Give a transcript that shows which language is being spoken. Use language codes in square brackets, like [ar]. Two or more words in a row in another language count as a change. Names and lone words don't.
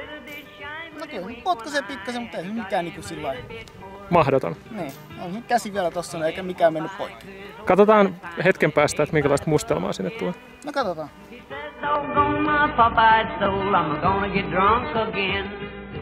[fi] No kyllä, potkaisee pikkasen, mutta ei mikään niinku sillain. Mahdoton. Niin, on käsi vielä tossa, eikä mikään mennyt poikki. Katsotaan hetken päästä, että minkälaista mustelmaa sinne tulee. No katsotaan. [en] Doggone my pop-eyed soul, I'm gonna get drunk again.